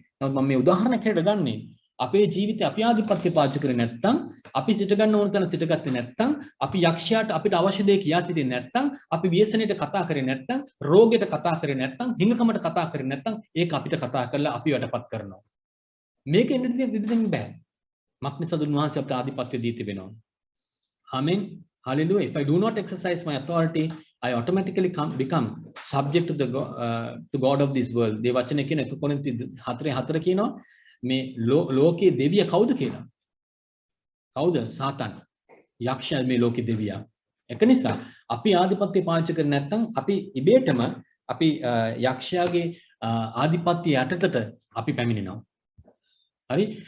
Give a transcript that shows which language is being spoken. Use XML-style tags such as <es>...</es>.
<si>නමුත් මම මේ උදාහරණයක් හැටියට ගන්නේ. අපේ ජීවිතේ අපි ආධිපත්‍ය පාවිච්චි කරේ නැත්නම්, අපි සිට ගන්න ඕන තැන සිටගත්තේ නැත්නම්, අපි යක්ෂයාට අපිට අවශ්‍ය දේ කියා සිටින්නේ නැත්නම්, අපි ව්‍යසනයට කතා කරේ නැත්නම්, රෝගයට කතා කරේ නැත්නම්, හිඟකමට කතා කරේ නැත්නම්, ඒක අපිට කතා කරලා අපි යටපත් කරනවා. මේක එන්නේ විදිහින් බෑ. මක්නිසාද උන්වහන්සේ අපට ආධිපත්‍ය දී තිබෙනවා.</si> <en>Amen. Hallelujah. If I do not exercise my authority, I automatically become subject to God of this world.</en> <si>මේ වචනේ කියන 1 කොරින්ති 4:4 කියනවා මේ ලෝකයේ දෙවිය කවුද කියලා. කවුද? සාතන්. යක්ෂයා මේ ලෝකයේ දෙවියා. ඒක නිසා අපි ආධිපත්‍ය පාවිච්චි කරන්නේ නැත්නම් අපි ඉබේටම අපි යක්ෂයාගේ ආධිපත්‍ය යටතට අපි පැමිණෙනවා. හරි?</si>